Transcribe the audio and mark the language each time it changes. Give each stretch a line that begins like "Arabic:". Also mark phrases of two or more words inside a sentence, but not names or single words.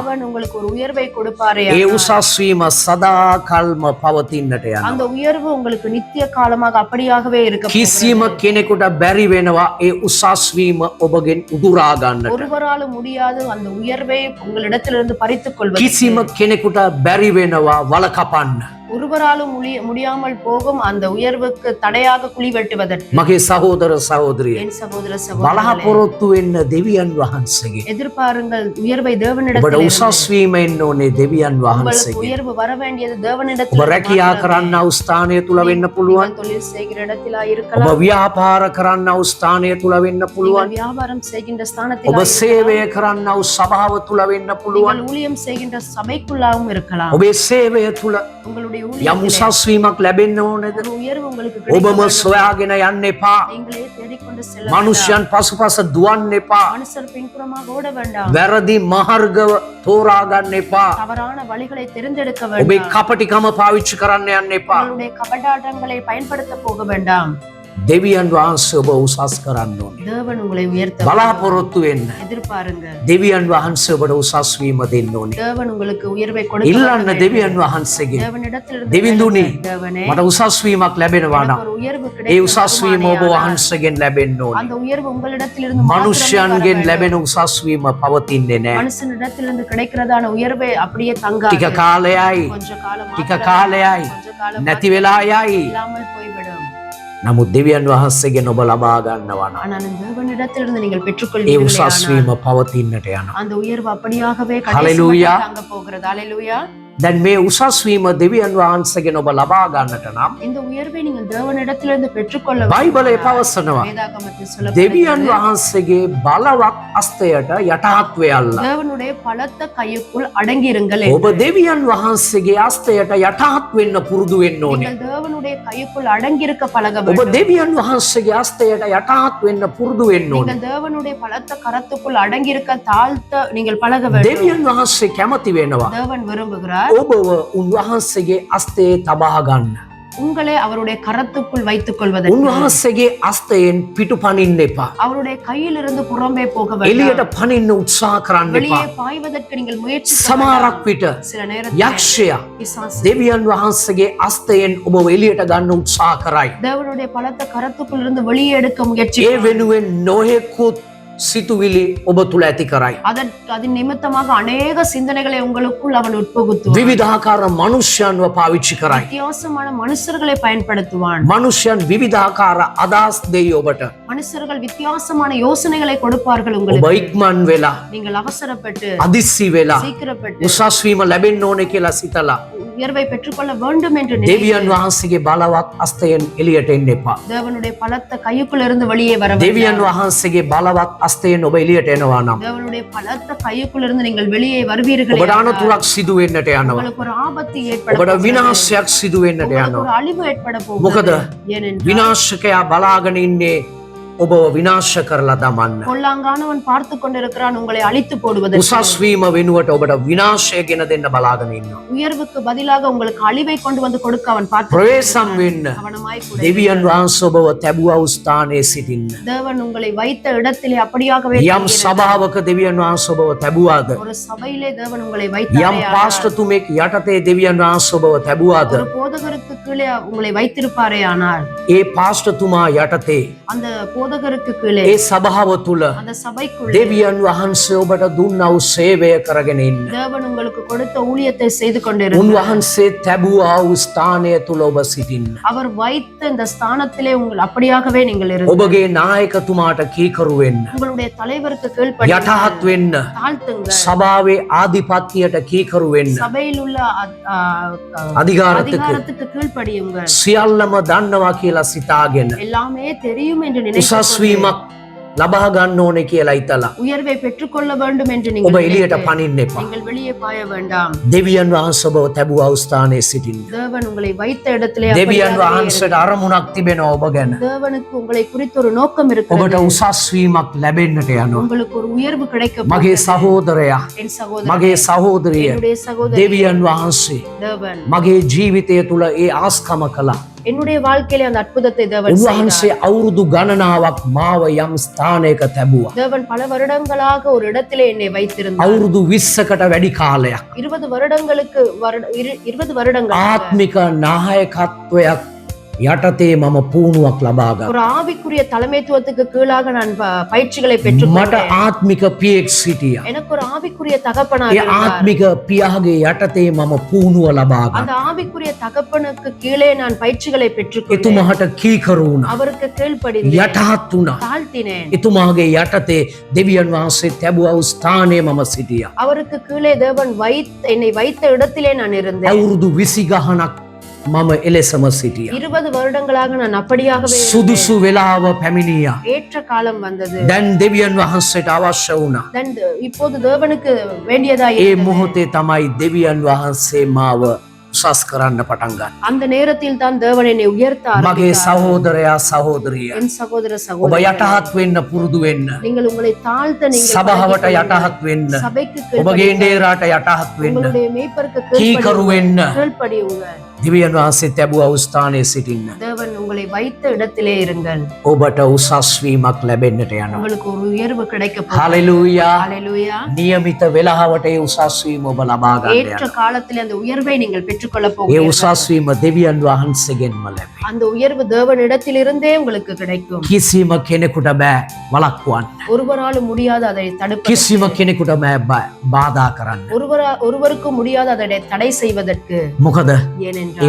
Tamil: தேவன் உங்களுக்கு ஒரு உயர்வை கொடுப்பாரே,
Sinhala: ඒ උසස් වීම සදා කල්ම පවතින්නට යනවා.
Tamil: அந்த உயர்வு உங்களுக்கு நித்திய காலமாக அப்படியாகவே இருக்க
Sinhala: කිසිම
Tamil: போகிறது.
Sinhala: කෙනෙකුට බැරි වෙනවා ඒ උසස් වීම ඔබගෙන් උදුරා ගන්නට.
Tamil: ஒருவராலும் முடியாது அந்த உயர்வை உங்களிடத்திலிருந்து பறித்துக் கொள்வது.
Sinhala: කිසිම කෙනෙකුට බැරි වෙනවා වලකපන්න.
Tamil: ஒருவராலும் முடியாமல் போகும் அந்த உயர்வுக்கு தடையாக குழி வெட்டுவதற்கு.
Sinhala: මගේ සහෝදර සහෝදරිය,
Tamil: என் சகோதர சகோதரிகளே,
Sinhala: බලාපොරොත්තු වෙන්න දෙවියන් වහන්සේගෙන්.
Tamil: எதிர்பாருங்கள் உயர்வை
Sinhala: ඔබට
Tamil: தேவனிடத்தில்.
Sinhala: උසස් වීම එන්න ඕනේ දෙවියන්
Tamil: உங்களுக்கு
Sinhala: වහන්සේගෙන්.
Tamil: உயர்வு வர வேண்டியது
Sinhala: ඔබ
Tamil: தேவனிடத்தில்.
Sinhala: රැකියා කරන්න වූ ස්ථානය තුල වෙන්න පුළුවන්.
Tamil: தொழில் செய்கிற இடத்திலா
Sinhala: ඔබ
Tamil: இருக்கலாம்.
Sinhala: ව්‍යාපාර කරන්න වූ ස්ථානය තුල වෙන්න පුළුවන්.
Tamil: நீங்கள் வியாபாரம் செய்கின்ற
Sinhala: ඔබ
Tamil: ஸ்தானத்தில்
Sinhala: සේවය කරන්න වූ සභාව තුල වෙන්න පුළුවන්.
Tamil: ஊழியம் செய்கின்ற சபைக்குள்ளாகவும் இருக்கலாம்.
Sinhala: ඔබේ සේවය තුල
Tamil: உங்களுடைய
Sinhala: යම්
Tamil: ஊழியத்திலே
Sinhala: උසස් වීමක් ලැබෙන්න ඕනේද?
Tamil: ஒரு உயர்வு உங்களுக்கு
Sinhala: ඔබම
Tamil: கிடைக்க
Sinhala: සොයාගෙන යන්න එපා.
Tamil: நீங்களே தேடிக்கொண்டு செல்ல
Sinhala: මනුෂ්‍යයන් පසුපස දුවන්න එපා.
Tamil: வேண்டாம். மனுஷர் பின்புறமாக ஓட வேண்டாம்.
Sinhala: වැරදි මාර්ගව තෝරා ගන්න එපා.
Tamil: தவறான வழிகளை தெரிந்தெடுக்க
Sinhala: ඔබේ
Tamil: வேண்டாம்.
Sinhala: කපටිකම පාවිච්චි කරන්න යන්න එපා.
Tamil: உங்களுடைய கபடாட்டங்களை பயன்படுத்த போக வேண்டாம்.
Sinhala: දෙවියන් වහන්සේ ඔබ උසස් කරන්න ඕනේ.
Tamil: தேவன் உங்களை உயர்த்த
Sinhala: බලාපොරොත්තු වෙන්න.
Tamil: எதிர்பாருங்க.
Sinhala: දෙවියන් වහන්සේ ඔබට උසස් වීම දෙන්න ඕනේ.
Tamil: தேவன் உங்களுக்கு உயர்வை கொடுக்க
Sinhala: ඉල්ලන්න දෙවියන් වහන්සේගෙන්.
Tamil: தேவனிடத்திலிருந்து
Sinhala: දෙවිඳුනි
Tamil: தேவனே
Sinhala: මට උසස් වීමක් ලැබෙනවා නම්
Tamil: ஒரு உயர்வு
Sinhala: ඒ උසස් වීම ඔබ වහන්සේගෙන් ලැබෙන්න ඕනේ.
Tamil: அந்த உயர்வு உங்களிடத்திலிருந்து
Sinhala: මනුෂ්‍යයන්ගෙන් ලැබෙන උසස් වීම පවතින්නේ නැහැ.
Tamil: மனுஷனிடத்திலிருந்து கிடைக்கிறதான உயர்வை அப்படியே தங்காது.
Sinhala: ටික කාලයයි
Tamil: கொஞ்ச காலம்
Sinhala: ටික කාලයයි
Tamil: கொஞ்ச காலம்
Sinhala: නැති වෙලා යයි.
Tamil: இல்லாமல் போய்விடும்.
Sinhala: නමුත් දෙවියන් වහන්සේගෙන් ඔබ ලබා ගන්නවා නම්
Tamil: ஆனால் தேவனிடத்திலிருந்து நீங்கள்
Sinhala: ඒ
Tamil: பெற்றுக்கொள்வீர்கள்.
Sinhala: උසස් වීම පවතින්නට යනවා.
Tamil: அந்த உயர்வு அப்படியாகவே Hallelujah. தங்க போகிறது. ஹalleluya.
Sinhala: දැන් මේ උසස් වීම දෙවියන් වහන්සේගෙන් ඔබ ලබා ගන්නට නම්
Tamil: இந்த உயர்வை நீங்கள் தேவனிடத்திலிருந்து பெற்றுக்கொள்ள
Sinhala: බයිබලය පවසනවා
Tamil: வேதாகமத்தில் சொல்லப்படுகிறது.
Sinhala: දෙවියන් වහන්සේගේ බලවත් අස්තයට යටහත් වෙයල්ලා.
Tamil: தேவனுடைய பலத்த கையுக்குள் அடங்கியிருங்கள்.
Sinhala: ඔබ දෙවියන් වහන්සේගේ අස්තයට යටහත් වෙන්න පුරුදු වෙන්න ඕනේ.
Tamil: நீங்கள் தேவனுடைய கையுக்குள் அடங்கியிருக்க பழக
Sinhala: ඔබ
Tamil: வேண்டும்.
Sinhala: දෙවියන් වහන්සේගේ අස්තයට යටහත් වෙන්න පුරුදු වෙන්න ඕනේ.
Tamil: நீங்கள் தேவனுடைய பலத்த கரத்துக்குள் அடங்கியிருக்க தாழ்த்த நீங்கள் பழக வேண்டும்.
Sinhala: දෙවියන් වහන්සේ කැමති වෙනවා
Tamil: தேவன் விரும்புகிறார்
Sinhala: ඔබව උන්වහන්සේගේ අස්තයේ තබා ගන්න.
Tamil: உங்களை அவருடைய கரத்துக்குள் வைத்துக் கொள்வதற்கு.
Sinhala: උන්වහන්සේගේ අස්තයෙන් පිටු පනින්න එපා.
Tamil: அவருடைய கையிலிருந்து புறம்பே போக வேண்டாம்.
Sinhala: එළියට පනින්න උත්සාහ කරන්න
Tamil: வெளியே
Sinhala: එපා.
Tamil: பாய்வதற்கு நீங்கள் முயற்சி செய்ய
Sinhala: සමහරක් විට
Tamil: சில நேரத்தில்
Sinhala: යක්ෂයා
Tamil: பிசாசு
Sinhala: දෙවියන් වහන්සේගේ අස්තයෙන් ඔබව එළියට ගන්න උත්සාහ කරයි.
Tamil: தேவனுடைய பலத்த கரத்துக்குள் இருந்து வெளியே எடுக்க முயற்சி
Sinhala: ඒ වෙනුවෙන් නොයෙකුත් සිතුවිලි ඔබ තුල ඇති කරයි.
Tamil: அதன் நிமித்தமாக அநேக சிந்தனைகளை உங்களுக்குள் அவன் உட்புகுத்துவான்.
Sinhala: විවිධාකාර මනුෂ්‍යයන්ව පාවිච්චි කරයි.
Tamil: வித்தியாசமான மனுஷர்களை பயன்படுத்துவான்.
Sinhala: මනුෂ්‍යයන් විවිධාකාර අදහස් දෙයි ඔබට.
Tamil: மனுஷர்கள் வித்தியாசமான யோசனைகளை கொடுப்பார்கள்
Sinhala: ඔබ
Tamil: உங்களுக்கு.
Sinhala: ඉක්මන් වෙලා
Tamil: நீங்கள் அவசரப்பட்டு
Sinhala: අදිස්සි වෙලා
Tamil: சீக்கிரப்பட்டு
Sinhala: උසස් වීම ලැබෙන්න ඕනේ කියලා සිතලා
Tamil: உயர்வை பெற்றுக்கொள்ள வேண்டும் என்று
Sinhala: දෙවියන් වහන්සේගේ බලවත් අස්තයෙන් එළියට එන්න එපා.
Tamil: தேவனுடைய பலத்த கையுக்குள் இருந்து வெளியே வர
Sinhala: දෙවියන්
Tamil: வேண்டாம்.
Sinhala: වහන්සේගේ බලවත් අස්තයෙන් ඔබ එළියට එනවා නම්
Tamil: தேவனுடைய பலத்த கையுக்குள் இருந்து நீங்கள் வெளியே வருவீர்கள்.
Sinhala: ඔබට අනතුරක් සිදු වෙන්නට යනවා.
Tamil: உங்களுக்கு ஒரு ஆபத்து ஏற்பட
Sinhala: ඔබට
Tamil: போகிறது.
Sinhala: විනාශයක් සිදු වෙන්නට
Tamil: உங்களுக்கு
Sinhala: යනවා.
Tamil: ஒரு அழிவு ஏற்பட
Sinhala: මොකද
Tamil: போகிறது. ஏனென்றால்
Sinhala: විනාශකයා බලාගෙන ඉන්නේ ඔබ විනාශ කරලා දමන්න.
Tamil: கொல்லாங்கானவன் பார்த்து கொண்டிருக்கிறான் உங்களை அழித்து போடுவதற்கு.
Sinhala: උසස් වීම වෙනුවට ඔබට විනාශය ගෙන දෙන්න බලාගෙන ඉන්නවා.
Tamil: உயர்வுக்கு பதிலாக உங்களுக்கு அழிவை கொண்டு வந்து கொடுக்க அவன் பார்த்து
Sinhala: ප්‍රවේශම් වෙන්න.
Tamil: கவனமாய் கூட
Sinhala: දෙවියන් වහන්සේ ඔබව තැබුවා වූ ස්ථානයේ සිටින්න.
Tamil: தேவன் உங்களை வைத்த இடத்திலே அப்படியாகவே
Sinhala: යම්
Tamil: தங்கியிருந்தார்.
Sinhala: සභාවක දෙවියන් වහන්සේ ඔබව තැබුවාද?
Tamil: ஒரு சபையிலே தேவன் உங்களை
Sinhala: යම්
Tamil: வைத்தாரே ஆனால்,
Sinhala: පාස්ටර්තුමෙක් යටතේ දෙවියන් වහන්සේ ඔබව තැබුවාද?
Tamil: ஒரு போதகருக்கு கீழே உங்களை வைத்திருப்பாரே ஆனால்
Sinhala: ඒ පාස්ටර්තුමා යටතේ
Tamil: அந்த போதகருக்கு கீழே
Sinhala: ඒ සභාව තුල
Tamil: அந்த சபைக்குள்ளே
Sinhala: දෙවියන් වහන්සේ ඔබට දුන්නා වූ සේවය කරගෙන ඉන්න.
Tamil: தேவன் உங்களுக்கு கொடுத்த ஊழியத்தை செய்து கொண்டிருந்தார்.
Sinhala: උන්වහන්සේ තැබුවා වූ ස්ථානය තුල ඔබ සිටින්න.
Tamil: அவர் வைத்த இந்த ஸ்தானத்திலே உங்கள் அப்படியாகவே நீங்கள் இருங்கள்.
Sinhala: ඔබගේ නායකතුමාට කීකරු වෙන්න.
Tamil: உங்களுடைய தலைவருக்கு கீழ்ப்படியுங்கள்.
Sinhala: යටහත් වෙන්න.
Tamil: தாழ்த்துங்க.
Sinhala: සභාවේ ආධිපත්‍යයට කීකරු වෙන්න.
Tamil: சபையில் உள்ள අධිකාරத்துக்கு அதிகாரத்துக்கு கீழ்ப்படியுங்கள்.
Sinhala: සියල්ලම දන්නවා කියලා සිතාගෙන
Tamil: எல்லாமே தெரியும் என்று
Sinhala: උසස්
Tamil: நினைத்து
Sinhala: වීමක් ලබා ගන්න ඕනේ කියලා හිතලා
Tamil: உயர்வை பெற்றுக்கொள்ள வேண்டும் என்று
Sinhala: ඔබ
Tamil: நீங்கள்
Sinhala: එළියට
Tamil: நினைத்து
Sinhala: පනින්න එපා.
Tamil: நீங்கள் வெளியே பாய வேண்டாம்.
Sinhala: දෙවියන් වහන්සේ ඔබව තැබුවා වූ ස්ථානයේ සිටින්න.
Tamil: தேவன் உங்களை வைத்த இடத்திலே
Sinhala: දෙවියන්
Tamil: அப்படியாகவே
Sinhala: වහන්සේට අරමුණක් තිබෙනවා ඔබ ගැන.
Tamil: தேவனுக்கு உங்களை குறித்து ஒரு நோக்கம்
Sinhala: ඔබට
Tamil: இருக்கிறது.
Sinhala: උසස් වීමක් ලැබෙන්නට යනවා.
Tamil: உங்களுக்கு ஒரு உயர்வு கிடைக்க
Sinhala: මගේ
Tamil: போகிறது.
Sinhala: සහෝදරයා,
Tamil: என் சகோதரன்,
Sinhala: මගේ සහෝදරිය,
Tamil: என்னுடைய சகோதரி
Sinhala: දෙවියන් වහන්සේ
Tamil: தேவன்
Sinhala: මගේ ජීවිතය තුල ඒ ආස්කම කළා.
Tamil: என்னுடைய வாழ்க்கையில அந்த அற்புதத்தை தேவன்
Sinhala: උන්වහන්සේ
Tamil: செய்தார்.
Sinhala: අවුරුදු ගණනාවක් මාව යම් ස්ථානයක තැබුවා.
Tamil: தேவன் பல வருடங்களாக ஒரு இடத்திலே என்னை வைத்திருந்தார்.
Sinhala: අවුරුදු 20කට වැඩි කාලයක්
Tamil: 20 வருடங்களுக்கு 20 வருடங்கள்
Sinhala: ආත්මික නායකත්වයක් යටතේ මම පුහුණුවක් ලබා ගත්තා.
Tamil: ஒரு ஆவிக்குரிய தலைமைத்துவத்துக்கு கீழாக நான் பயிற்சிகளை
Sinhala: මට
Tamil: பெற்றுக்கொண்டேன்.
Sinhala: ආත්මික පියෙක් සිටියා.
Tamil: எனக்கு ஒரு ஆவிக்குரிய தகப்பனார்
Sinhala: ඒ
Tamil: இருந்தார்.
Sinhala: ආත්මික පියාගේ යටතේ මම පුහුණුව ලබා
Tamil: அந்த
Sinhala: ගත්තා.
Tamil: ஆவிக்குரிய தகப்பனுக்கு கீழே நான் பயிற்சிகளை பெற்றுக்கொண்டேன்.
Sinhala: එතුමාට කීකරු වුණා.
Tamil: அவருக்கு கீழ்ப்படிந்தேன்,
Sinhala: යටහත් වුණා.
Tamil: தாழ்த்தினேன்.
Sinhala: එතුමාගේ යටතේ දෙවියන් වහන්සේ තැබුවා වූ ස්ථානයේ මම සිටියා.
Tamil: அவருக்கு கீழே தேவன் என்னை வைத்த இடத்திலே நான் இருந்தேன்.
Sinhala: අවුරුදු 20 ගහනක් මම එලෙසම සිටියා.
Tamil: 20 வருடங்களாக நான் அப்படியாகவே இருந்தேன்.
Sinhala: සුදුසු වෙලාව පැමිණියා.
Tamil: ஏற்ற காலம் வந்தது.
Sinhala: දැන් දෙවියන් වහන්සේට අවශ්‍ය වුණා.
Tamil: இப்போது தேவனுக்கு வேண்டியதாய்
Sinhala: ඒ
Tamil: இருந்தது.
Sinhala: මොහොතේ තමයි දෙවියන් වහන්සේ මාව උසස් කරන්න පටන් ගත්තා.
Tamil: அந்த நேரத்தில் தான் தேவன் என்னை உயர்த்த
Sinhala: මගේ
Tamil: ஆரம்பித்தார்.
Sinhala: සහෝදරයා සහෝදරිය
Tamil: என் சகோதர
Sinhala: ඔබ
Tamil: சகோதரி,
Sinhala: යටහත් වෙන්න පුරුදු වෙන්න.
Tamil: நீங்கள் உங்களை தாழ்த்த நீங்கள்
Sinhala: සභාවට
Tamil: பழகிக்
Sinhala: යටහත් වෙන්න.
Tamil: கொள்ளுங்கள். சபைக்கு
Sinhala: ඔබගේ
Tamil: கீழ்ப்படியுங்கள்.
Sinhala: ඩේරාට යටහත් වෙන්න.
Tamil: உங்களுடைய மேய்ப்பருக்கு
Sinhala: කීකරු වෙන්න.
Tamil: கீழ்ப்படியுங்க.
Sinhala: දෙවියන් වහන්සේ තැබුවා වූ ස්ථානයේ සිටින්න.
Tamil: தேவன் உங்களை வைத்த இடத்திலே இருங்கள்.
Sinhala: ඔබට උසස් වීමක් ලැබෙන්නට යනවා.
Tamil: உங்களுக்கு ஒரு உயர்வு கிடைக்க போகிறது.
Sinhala: හලෙලූයා.
Tamil: ஹalleluya.
Sinhala: නියමිත වෙලාවට ඒ උසස් වීම ඔබ ලබා ගන්න
Tamil: ஏற்ற
Sinhala: යනවා.
Tamil: காலத்திலே அந்த உயர்வை நீங்கள் பெற்றுக்கொள்ள
Sinhala: ඒ
Tamil: போகிறீர்கள்.
Sinhala: උසස් වීම දෙවියන් වහන්සේගෙන්ම ලැබේ.
Tamil: அந்த உயர்வு தேவனிடத்திலிருந்தே உங்களுக்கு கிடைக்கும்.
Sinhala: කිසිම කෙනෙකුට බෑ වළක්වන්න.
Tamil: ஒருவராலும் முடியாத அதை தடுப்பதற்கு,
Sinhala: කිසිම කෙනෙකුට බෑ බාධා කරන්න.
Tamil: ஒருவருக்கும் முடியாத அதை தடை செய்வதற்கு.
Sinhala: මොකද ඒ
Tamil: ஏனென்றால்